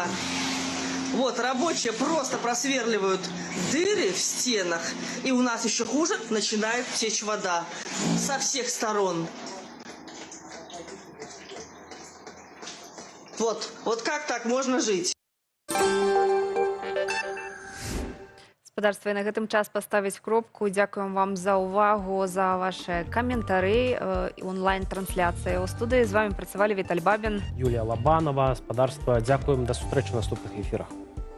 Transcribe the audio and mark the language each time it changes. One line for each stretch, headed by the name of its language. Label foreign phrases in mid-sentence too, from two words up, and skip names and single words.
Russian: Вот, рабочие просто просверливают дыры в стенах, и у нас еще хуже начинает течь вода со всех сторон. Вот как так можно жить?
Belarusian: Гаспадарства, і на гэтым час паставіць кропку. Дзякуем вам за ўвагу, за ваши каментары, онлайн-трансляцыі. У студыі з вами працавалі Віталь Бабін, Юлія Лабанова. Гаспадарства, дзякуем, да сустрэчы ў наступных эфірах.